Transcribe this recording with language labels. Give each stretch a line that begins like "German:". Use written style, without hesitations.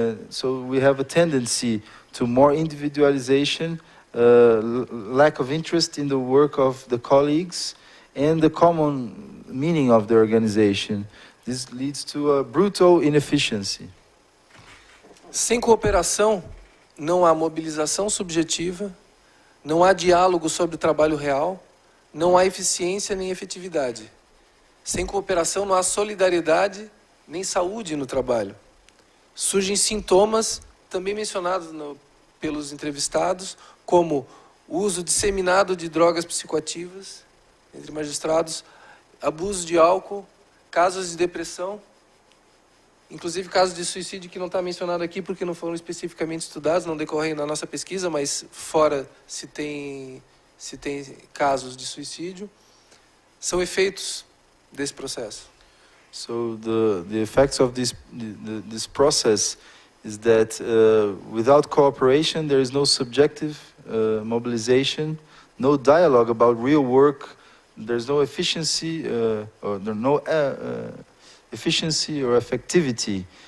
English: So we have a tendency to more individualization, lack of interest in the work of the colleagues, and the common meaning of the organization. This leads to a brutal inefficiency.
Portuguese: Sem cooperação, não há mobilização subjetiva, não há diálogo sobre o trabalho real, não há eficiência nem efetividade. Sem cooperação, não há solidariedade nem saúde no trabalho. Surgem sintomas, também mencionados pelos entrevistados, como o uso disseminado de drogas psicoativas entre magistrados, abuso de álcool, casos de depressão, inclusive casos de suicídio que não está mencionado aqui porque não foram especificamente estudados, não decorrem na nossa pesquisa, mas fora se tem casos de suicídio, são efeitos desse processo.
English: So the effects of this process is that without cooperation there is no subjective mobilization, no dialogue about real work, there's no efficiency or no efficiency or effectivity.